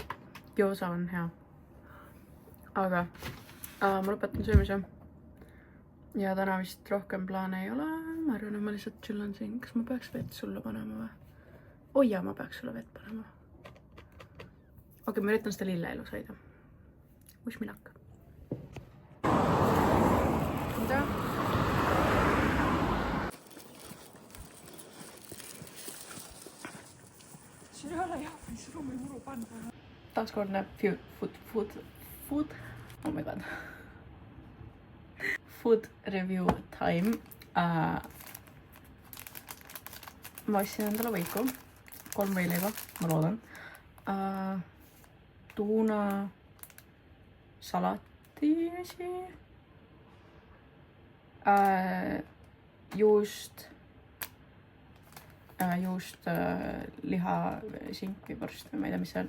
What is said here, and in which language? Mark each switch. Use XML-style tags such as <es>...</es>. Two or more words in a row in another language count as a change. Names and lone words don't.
<et>Gyoza on hea. Aga ma lõpetan söömise. Ja täna vist rohkem plaane ei ole. Ma arvan, et ma lihtsalt chillan siin. Kas ma peaks vett sulle panema või? Oi jaa, ma peaks sulle vett panema. Okei, ma üritan seda lille elu saida.</et> <en>Wish me luck.</en> <et>Mida? Siin ei ole jah, mis ruumi muru panna. Taaskordne food.</et> <en>Oh my god. Food review time.</en> <et>Ma ostsin endale võiku. 3 võileiba, ma loodan. Tuuna salati asi. Juust, liha, sink või vorst või ma ei tea, mis see on.</et>